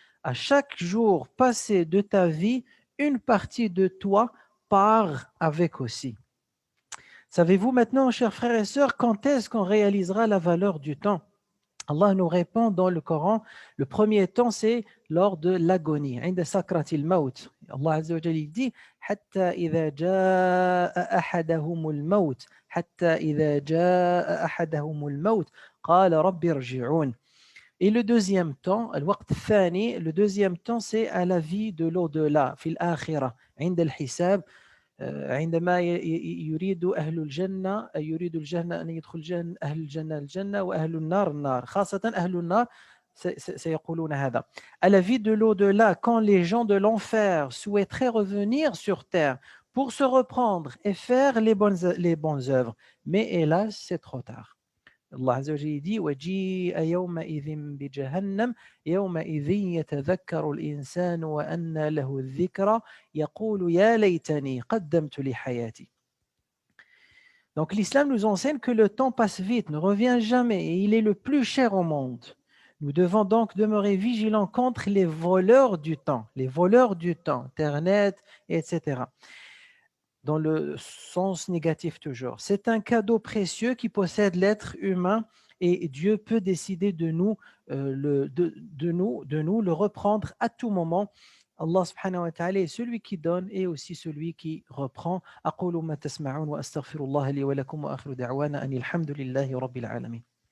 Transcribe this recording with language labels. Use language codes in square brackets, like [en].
[fr] À chaque jour passé de ta vie, une partie de toi part avec aussi. » Savez-vous maintenant, chers frères et sœurs, quand est-ce qu'on réalisera la valeur du temps? Allah nous répond dans le Coran, le premier temps c'est lors de l'agonie, [ar] عند سكرة الموت. Allah Azza wa Jalla dit حتى إذا جاء أحدهم الموت حتى إذا جاء أحدهم الموت قال رب ارجعون. [fr] Et le deuxième temps, [ar] الوقت الثاني, [fr] le deuxième temps c'est à la vie de l'au-delà, [ar] في الآخرة عند الحساب. عندما يريد أهل الجنة أن يدخل أهل الجنة الجنة وأهل النار النار، خاصة أهل النار سيقولون هذا. [fr] À la vie de l'au-delà, quand les gens de l'enfer souhaiteraient revenir sur terre pour se reprendre et faire les bonnes œuvres, mais hélas, c'est trop tard. [ar] Allah Azza wa Jalla dit وَجِيءَ يَوْمَئِذٍ بِجَهَنَّمَ يَوْمَئِذٍ يَتَذَكَّرُ الْإِنسَانُ وَأَنَّى لَهُ الذِّكْرَى يَقُولُ يَا لَيْتَنِي قَدَّمْتُ لِحَيَاتِي. [fr] Donc l'islam nous enseigne que le temps passe vite, ne revient jamais et il est le plus cher au monde. Nous devons donc demeurer vigilants contre les voleurs du temps, Internet, etc. Dans le sens négatif toujours. C'est un cadeau précieux qui possède l'être humain et Dieu peut décider de nous le reprendre à tout moment. Allah subhanahu wa ta'ala est celui qui donne et aussi celui qui reprend. [ar] أقول ما تسمعون وأستغفر الله لي ولكم وآخر دعوانا أن الحمد لله رب العالمين.